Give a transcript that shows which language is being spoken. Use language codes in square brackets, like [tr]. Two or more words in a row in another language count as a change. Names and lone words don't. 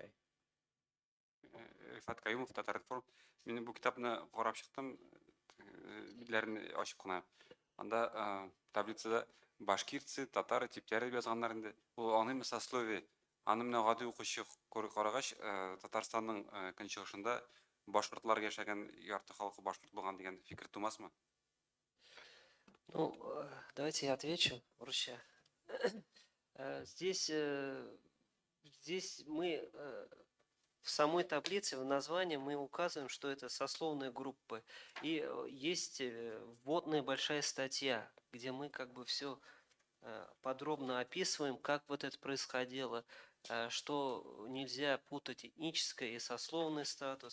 [tt] Рифат Каюмов, Татар-информ. Мен бу китапны карап чыктым, битләрен ачып кына. Анда таблицада [ru] башкирцы, татары [tt] типтәре язганнар инде. Ул аның сословие. Аны менә гади укучы карагач, Татарстанның көнчыгышында башкортлар яшәгән ярты халкы башкорт булган дигән фикер тумасмы? [ru] Ну, давайте я отвечу, Руща. Здесь мы в самой таблице, в названии мы указываем, что это сословные группы. И есть вводная большая статья, где мы как бы все подробно описываем, как вот это происходило, что нельзя путать этническое и сословный статус.